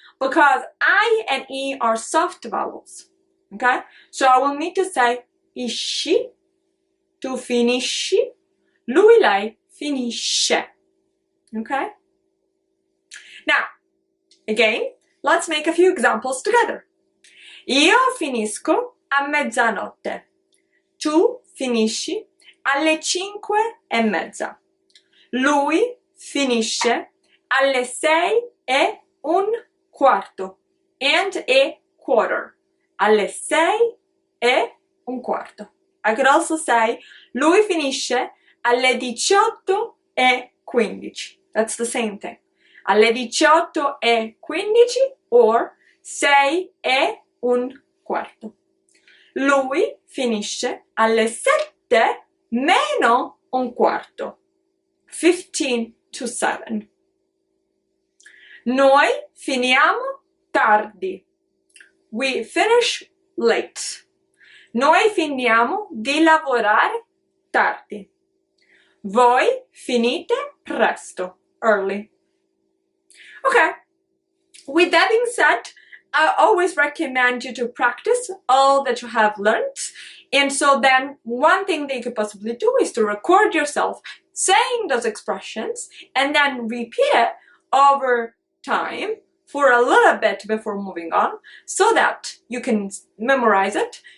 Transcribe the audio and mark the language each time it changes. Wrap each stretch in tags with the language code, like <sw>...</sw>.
<en>Because I and e are soft vowels. Okay? So I will need to say isci,</en> <it>tu finisci, lui, lei finisce.</it> <en>Okay? Now, again, let's make a few examples together.</en> <it>Io finisco a mezzanotte. Tu finisci alle 5:30. Lui finisce alle 6:15</it> <en>and a quarter.</en> <it>Alle 6:15.</it> <en>I could also say</en> <it>lui finisce alle 18:15.</it> <en>That's the same thing.</en> <it>Alle 18:15 or 6:15. Lui finisce alle 7:15.</it> <en>15 to 7.</en> <it>Noi finiamo tardi.</it> <en>We finish late.</en> <it>Noi finiamo di lavorare tardi. Voi finite presto, early.</it> <en>Okay, with that being said, I always recommend you to practice all that you have learned. And so then one thing that you could possibly do is to record yourself saying those expressions and then repeat it over time for a little bit before moving on so that you can memorize it.</en>